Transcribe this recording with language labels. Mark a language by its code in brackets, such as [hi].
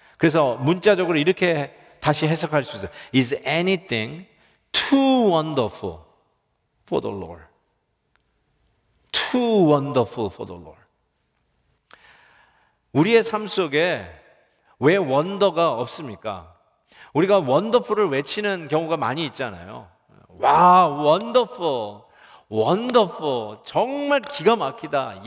[ko] 그래서 문자적으로 이렇게 다시 해석할 수 있어요. [en] Is anything too wonderful for the Lord? Too wonderful for the Lord. [ko] 우리의 삶 속에 왜 원더가 없습니까? 우리가 원더풀을 외치는 경우가 많이 있잖아요. 와, 원더풀, 원더풀, 정말 기가 막히다.